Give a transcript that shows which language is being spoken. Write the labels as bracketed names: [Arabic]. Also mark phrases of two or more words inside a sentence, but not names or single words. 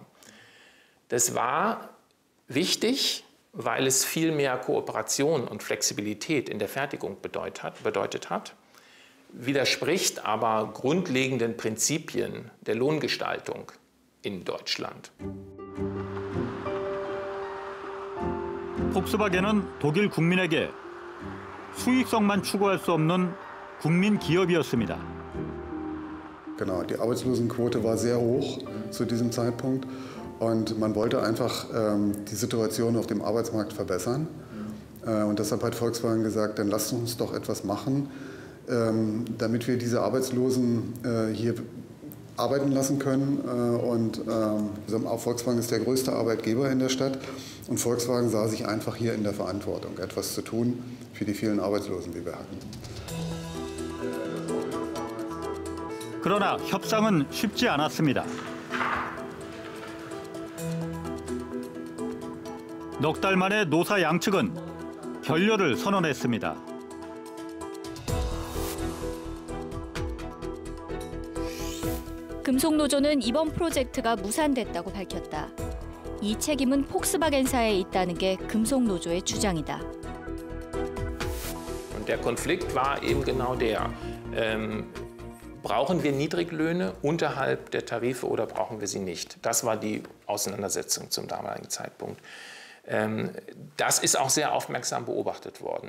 [German] Das war wichtig, weil es viel mehr Kooperation und Flexibilität in der Fertigung bedeutet hat, widerspricht aber grundlegenden Prinzipien der Lohngestaltung in Deutschland. [Korean] 폭스바겐은 독일 국민에게 수익성만 추구할 수 없는 국민 기업이었습니다. [German] Genau, die Arbeitslosenquote war sehr hoch zu diesem Zeitpunkt und man wollte einfach die Situation auf dem Arbeitsmarkt verbessern. Und deshalb hat Volkswagen gesagt, dann lasst uns doch etwas machen, damit wir diese Arbeitslosen hier arbeiten lassen können. Und auch Volkswagen ist der größte Arbeitgeber in der Stadt. Und Volkswagen sah sich einfach hier in der Verantwortung, etwas zu tun für die vielen Arbeitslosen, die wir hatten. [Korean] 그러나 협상은 쉽지 않았습니다. 넉 달 만에 노사 양측은 결렬을 선언했습니다. 금속노조는 이번 프로젝트가 무산됐다고 밝혔다. 이 책임은 폭스바겐사에 있다는 게 금속노조의 주장이다. [German] Und der Konflikt war eben genau der. Brauchen wir Niedriglöhne unterhalb der Tarife oder brauchen wir sie nicht? Das war die Auseinandersetzung zum damaligen Zeitpunkt. Das ist auch sehr aufmerksam beobachtet worden.